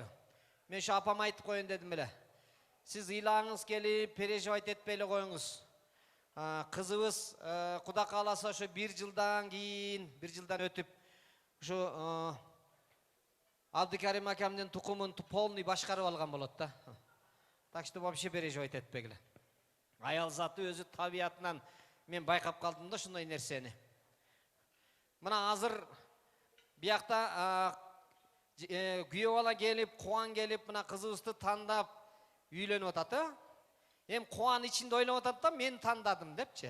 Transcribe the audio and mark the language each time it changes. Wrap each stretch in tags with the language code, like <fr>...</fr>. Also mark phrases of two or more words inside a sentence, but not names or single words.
<ky>Мен ошо апама айтып коеюн дедим эле. Сиз ыйлагыңыз келип, переживать этпей эле коюңуз. Кызыбыз Куда кааласа ошо 1 жылдан кийин, 1 жылдан өтүп, ошо Абдыкарим акамдын тукумун полный башкарып алган болот да.</ky> <ru>Так что вообще переживать этпегиле.</ru> <ky>Аял заты өзү табиятынан мен байкап калдым да ушундай нерсени. Мына азыр биякта күйөө бала келип, кубан келип, мына кызыбызды тандап үйлөнүп атат. Эми кубан ичинде ойлоп атат да, мен тандадым депчи.</ky>